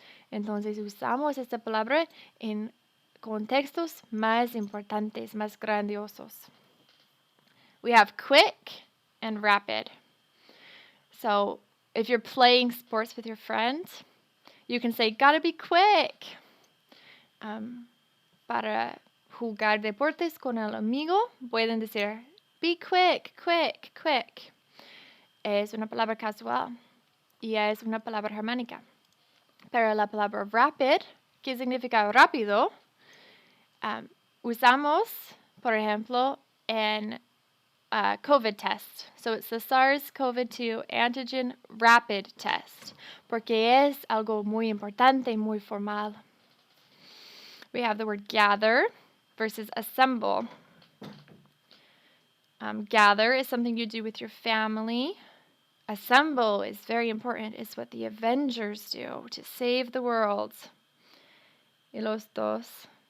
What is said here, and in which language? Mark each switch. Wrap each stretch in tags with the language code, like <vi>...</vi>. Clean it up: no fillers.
<es>Entonces usamos esta palabra en contextos más importantes, más grandiosos.</es> <en>We have quick and rapid. So if you're playing sports with your friends, you can say, gotta be quick.</en> <es>Para jugar deportes con el amigo, pueden decir,</es> <en>be quick, quick, quick.</en> <es>Es una palabra casual y es una palabra germánica. Pero la palabra rapid, que significa rápido, usamos, por ejemplo, en COVID test.</es> <en>So it's the SARS-CoV-2 antigen rapid test,</en> <es>porque es algo muy importante, muy formal.</es> <en>We have the word gather versus assemble. Gather is something you do with your family. Assemble is very important. It's what the Avengers do to save the world.</en> <es>Y los dos.</es>